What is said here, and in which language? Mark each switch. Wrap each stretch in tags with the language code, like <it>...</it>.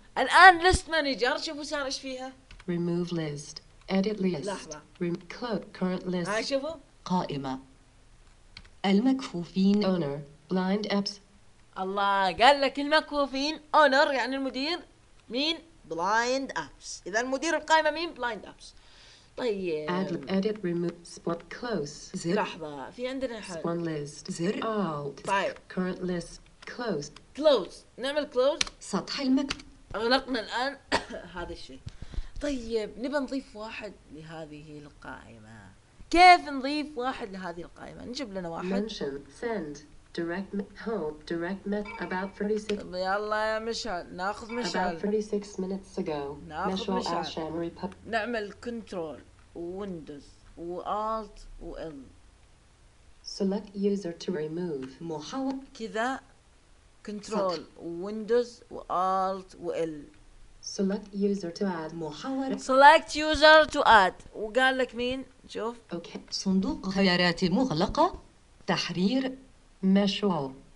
<ar>الآن list manager شوفوا صار إيش فيها.</ar> <en>Remove list. Edit list. Remove current list. قائمة. المكفوفين. Owner. Blind apps.</en> <ar>الله قال لك المكفوفين. Owner يعني المدير. مين؟ Blind apps. إذا المدير القائمة مين؟ Blind apps. طيب.</ar> <en>Edit. Remove. Spot. Close.</en> <ar>زر. لحظة. في عندنا حل.</ar> <en>Spawn list.</en> <ar>زر.</ar> <en>Alt.</en> <ar>طيب.</ar> <en>Current list. Close. Close. نعمل close.</en> <ar>سطح المك. أغلقنا الآن هذا الشيء. طيب نبي نضيف واحد لهذه القائمة. كيف نضيف واحد لهذه القائمة؟ نجيب لنا واحد.</ar> <en>Mention send direct home direct met about 36.</en> <ar>يلا يا مشعل ناخذ مشعل.</ar> <en>About 36 minutes ago.</en> <ar>ناخذ مشعل. نعمل control windows و alt و l.</ar> <en>Select user to remove.</en> <ar>محاول كذا control windows و alt و l.</ar> <en>Select user to add.</en> <ar>محاورة.</ar> <en>Select user to add.</en> <ar>وقال لك مين؟ شوف. Okay. صندوق خيارات مغلقة. تحرير. مشعل.</ar>